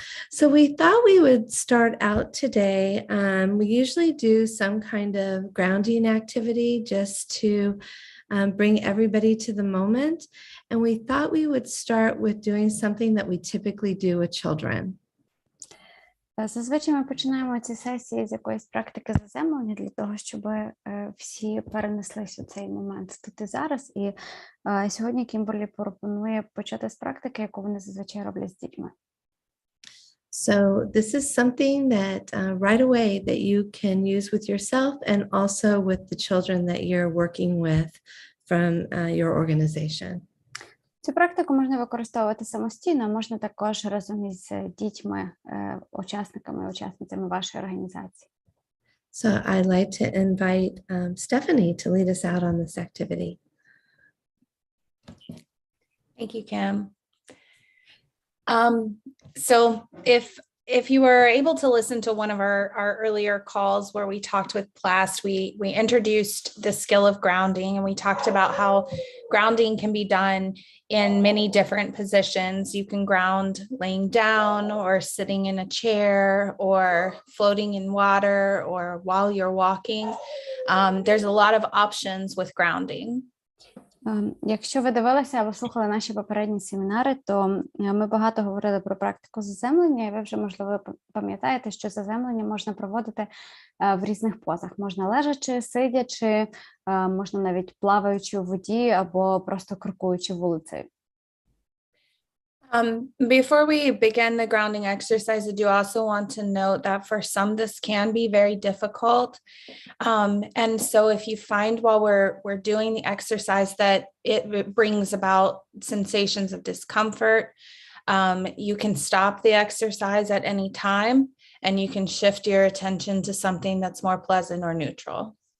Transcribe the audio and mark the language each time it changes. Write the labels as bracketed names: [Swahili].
[English] So we thought we would start out today. We usually do some kind of grounding activity just to bring everybody to the moment. And we thought we would start with doing something that we typically do with children. [Ukrainian] Зазвичай ми починаємо ці сесії з якоїсь практики заземлення для того, щоб всі перенеслись у цей момент тут і зараз. І сьогодні Кімберлі пропонує почати з практики, яку вони зазвичай роблять з дітьми. [English] So this is something that right away that you can use with yourself and also with the children that you're working with from your organization. [Ukrainian] Цю практику можна використовувати самостійно, можна також разом із дітьми, учасниками і учасницями вашої організації. [English] So I'd like to invite Stephanie to lead us out on this activity. Thank you, Kim. So if you were able to listen to one of our earlier calls where we talked with PLAST, we introduced the skill of grounding, and we talked about how grounding can be done in many different positions. You can ground laying down or sitting in a chair or floating in water or while you're walking. There's a lot of options with grounding. [Ukrainian] Якщо ви дивилися або слухали наші попередні семінари, то ми багато говорили про практику заземлення, і ви вже, можливо, пам'ятаєте, що заземлення можна проводити в різних позах. Можна лежачи, сидячи, можна навіть плаваючи у воді або просто крокуючи вулицею. [English] Before we begin the grounding exercise, I do also want to note that for some this can be very difficult. And so if you find while we're doing the exercise that it brings about sensations of discomfort, you can stop the exercise at any time and you can shift your attention to something that's more pleasant or neutral.